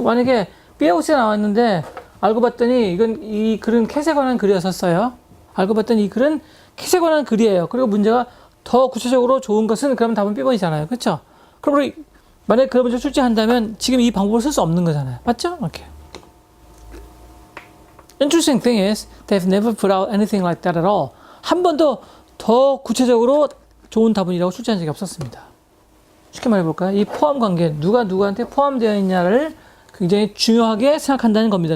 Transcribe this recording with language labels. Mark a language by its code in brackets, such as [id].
[ko] 만약에 B하고 C가 나왔는데 알고 봤더니 이 글은 캣에 관한 글이었었어요. 알고 봤더니 이 글은 캣에 관한 글이에요. 그리고 문제가 더 구체적으로 좋은 것은 그러면 답은 B번이잖아요. 그쵸? 그럼 만약에 그런 문제 출제한다면 지금 이 방법을 쓸 수 없는 거잖아요. 맞죠? 오케이. [en] Interesting thing is they've never put out anything like that at all. [ko] 한 번도 더 구체적으로 좋은 답은이라고 출제한 적이 없었습니다. 쉽게 말해볼까요? 이 포함 관계, 누가 누구한테 포함되어 있냐를 굉장히 중요하게 생각한다는 겁니다.